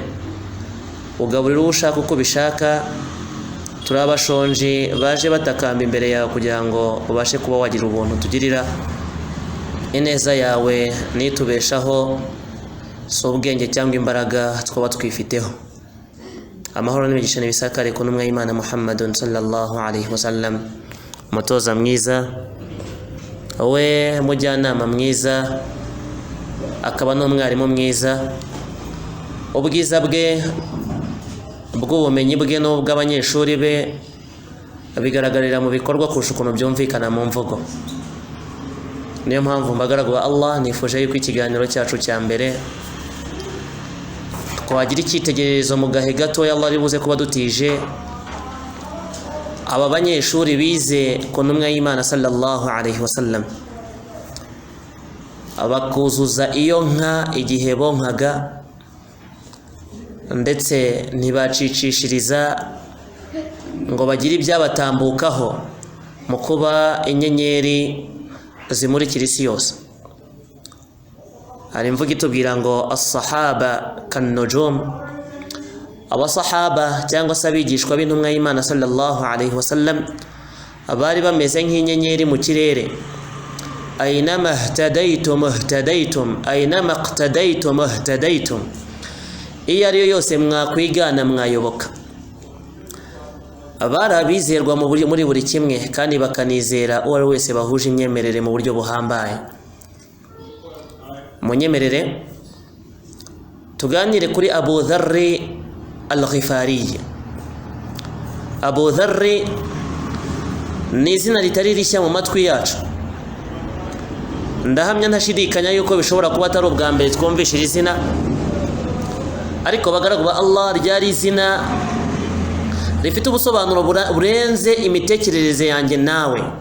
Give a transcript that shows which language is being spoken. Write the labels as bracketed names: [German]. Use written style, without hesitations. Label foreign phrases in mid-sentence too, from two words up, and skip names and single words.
[Kinyarwanda] Ugaburira ushaka uko ubishaka, turi abashonji baje batakamba imbere yawe kugira ngo ubashe kuba wagira ubuntu tugirira. Ineza yawe nitubeshaho, si ubwenge cyangwa imbaraga twaba twifiteho. Amahoro n'imigisha n'ibisakare ku ntumwa y'Imana Muhammadun [Arabic] صلى الله عليه وسلم, [Kinyarwanda] umutoza mwiza, we mujyanama mwiza, akaba n'umwarimu mwiza. Ubwiza bwe bw'ubumenyi bwe n'ubw'abanyeshuri be bigaragarira mu bikorwa kurusha ukuntu byumvikana mu mvugo. Niyo mpamvu mbagaragu ba Allah nifuje yuko ikiganiro cyacu cya mbere twagira icyitegererezo mu gahe gatoya Allah ari buze kuba dutije aba banyeshuri bize ku ntumwa y'Imana [Arabic] صلى الله عليه وسلم, [Kinyarwanda] abakuzuza iyo nka igihe bonkaga, ndetse ntibacicishiriza ngo bagire ibyabatambukaho mu kuba inyenyeri zimurikira isi yose. Hari imvugo itubwira ngo [Arabic] الصحابة كالنجوم, [Kinyarwanda] abasahaba cyangwa se abigishwa b'intumwa y'Imana [Arabic] صلى الله عليه وسلم [Kinyarwanda] bari bameze nk'inyenyeri mu kirere. [Arabic] أينما اهتديتم اهتديتم، أينما اقتديتم اهتديتم, [Kinyarwanda] iyo ariyo yose mwakwigana mwayoboka. Abari abizerwa muri buri kimwe kandi bakanizera uwo ari wese bahuje imyemerere mu buryo buhambaye. Munyemerere tuganire kuri Abu Dharri al-Ghifari. Abu Dharri ni izina ritari rishya mu matwi yacu. Ndahamya ntashidikanya yuko bishobora kuba atari ubwa mbere twumvisha iri zina, ariko bagaragu ba Allah ryari izina rifite ubusobanuro burenze imitekerereze yanjye nawe.